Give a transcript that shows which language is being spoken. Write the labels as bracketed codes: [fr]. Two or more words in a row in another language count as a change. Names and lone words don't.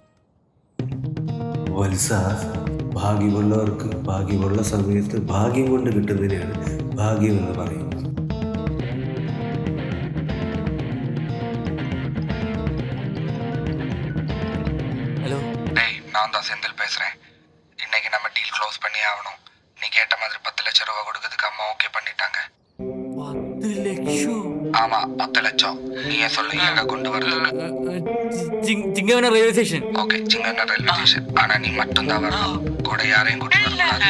[ml] വത്സ, ഭാഗ്യമുള്ളവർക്ക് ഭാഗ്യമുള്ള സമയത്ത് ഭാഗ്യം കൊണ്ട് കിട്ടുന്നതിനെയാണ് ഭാഗ്യം എന്ന് പറയുന്നത്. ഹലോ, [ta] டேய், நான் தான் செந்தில் பேசுறேன். இன்னைக்கு நம்ம [en] deal close [ta] பண்ணி ஆகணும். நீ கேட்ட மாதிரி 10 லட்சம் ரூபாய் கொடுக்கறதுக்கு அம்மா ஓகே பண்ணிட்டாங்க. [ml] 10 ലക്ഷം? [ta] ஆமா, 10 லட்சம். நீயே சொல்லு எங்க கொண்டு வரதுன்னு. [ml] ചിങ്ങവന [en] railway station. [ta] ஓகே, சிங்கண்ணா [en] railway station. [ta] ஆனா நீ மட்டும்தான் வரணும். கூட யாரையும் கூட்டி வரக்கூடாது.